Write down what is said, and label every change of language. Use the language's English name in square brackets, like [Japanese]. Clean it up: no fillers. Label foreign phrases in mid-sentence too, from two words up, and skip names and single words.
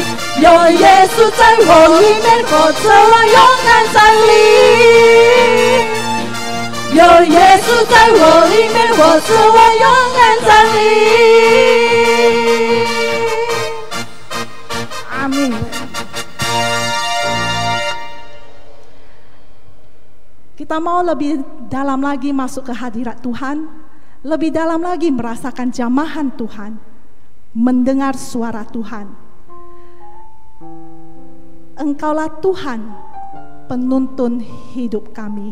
[Chinese] 有耶稣在我里面活着，我勇敢站立。有耶稣在我里面活着，我勇敢站立。阿們。 [Indonesian] Kita mau lebih dalam lagi masuk ke hadirat Tuhan, lebih dalam lagi merasakan jamahan Tuhan, mendengar suara Tuhan. Engkaulah Tuhan, penuntun hidup kami.